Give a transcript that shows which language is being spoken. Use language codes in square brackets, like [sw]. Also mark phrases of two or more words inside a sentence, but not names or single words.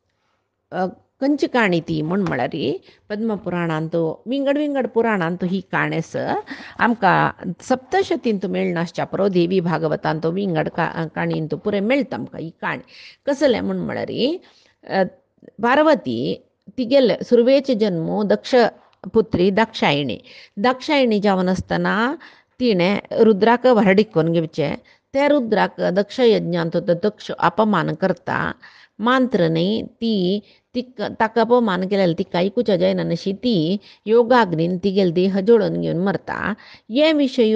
[kok] खंयची काणी ती म्हळ्यार पद्मपुराणांत विंगड विंगड पुराणांत ही काणेस आमकां सप्तशतींत मेळनासच्या पुरो देवी भागवतांत विंगड काणींत पुरे मेळटा आमकां ही काणी कसले म्हळ्यार पार्वती तिगेले सुरवेचे जन्म दक्ष पुत्री दाक्षायणी जावन आसतना तिणें रुद्राक व्हरडिकोन घेवचें त्या रुद्राक दक्ष यज्ञांत दक्ष अपमान करता मांत्र न्ही ती ताका अपमान केलेले तिका आयकुच्या जायना अशी ती योगाग्नीन तिगेल देह जोडून घेवन मरता हे विशय